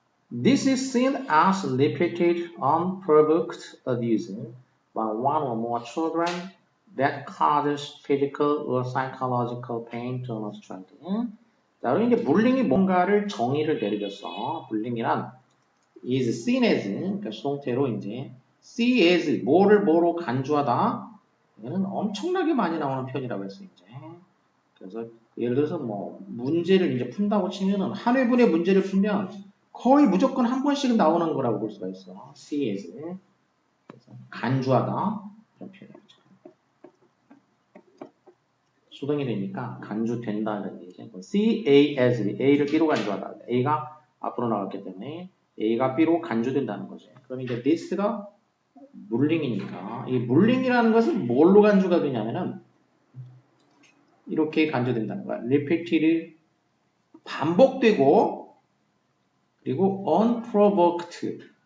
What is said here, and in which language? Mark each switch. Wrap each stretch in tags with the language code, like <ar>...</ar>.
<en>This is seen as repeated, unprovoked abuse by one or more children that causes physical or psychological pain to an child.</en> <ko>자, 그럼 이제 bullying이 뭔가를 정의를 내리겠어. bullying이란</ko> <en>is seen as,</en> <ko>그러니까 수동태로 이제 see as, 뭐로 간주하다. 이거는 엄청나게 많이 나오는 표현이라고 했어, 이제. 그래서 예를 들어서 뭐 문제를 이제 푼다고 치면은 한 회분의 문제를 풀면 거의 무조건 한 번씩은 나오는 거라고 볼 수가 있어. see as. 그래서 간주하다. 이런 표현이죠. 수동이 되니까 간주된다는 얘기죠. see A as, A를 B로 간주하다. A가 앞으로 나갔기 때문에 A가 B로 간주된다는 거죠. 그럼 이제 this가 물링이니까 이 물링이라는 것은 뭘로 간주가 되냐면은 이렇게 간주된다는 거야. repeated, 반복되고 그리고 unprovoked.</ko>